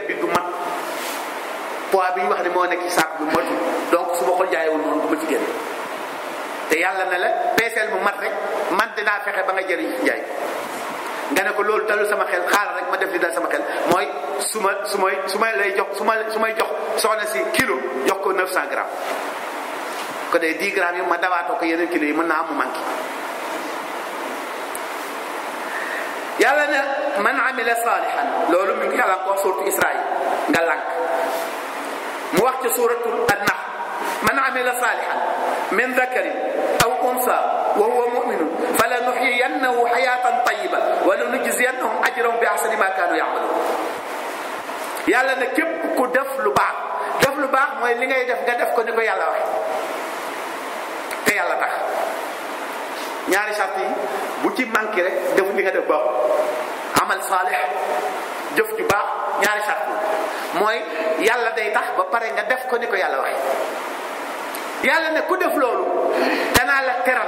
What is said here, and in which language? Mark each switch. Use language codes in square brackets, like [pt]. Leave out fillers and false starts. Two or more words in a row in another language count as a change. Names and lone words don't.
[wo] bi du mat poids bi ñu wax ne moo nekk ci saako bi matul donc su ma ko jaayewul noonu du ma ci génn te yàlla ne la peeseel mu mat rek man dinaa fexe ba nga jëriñ ci jaay nga ne ko loolu dalul sama xel xaaral rek ma def li dal sama xel mooy su may lay jox su may jox soxna si kilo jox ko 900 grammes ko dee 10 grammes yi ma dawaatoo ko yeneen kilo yi mën naa am mu manqué yàlla ne [ar] من عمل صالحا [wo] loolu mi ngi yàlla ko wax suuratu Israël nga lànk mu wax ci suuratul an-Nahl [ar] من عمل صالحا من ذكر أو أنثى وهو مؤمن فلنحيينه حياة طيبة ولنجزينهم أجرهم بأحسن ما كانوا يعملون [wo] yàlla ne képp ku def lu baax mooy li ngay def nga def ko ni ko yàlla waxe te yàlla tax ñaari sart yi bu ci manqué rek def li nga def baaxul [ar] عمل صالح [wo] jëf ju baax ñaari sart mooy yàlla day tax ba pare nga def ko ni ko yàlla waxe yàlla ne ku def loolu danaa la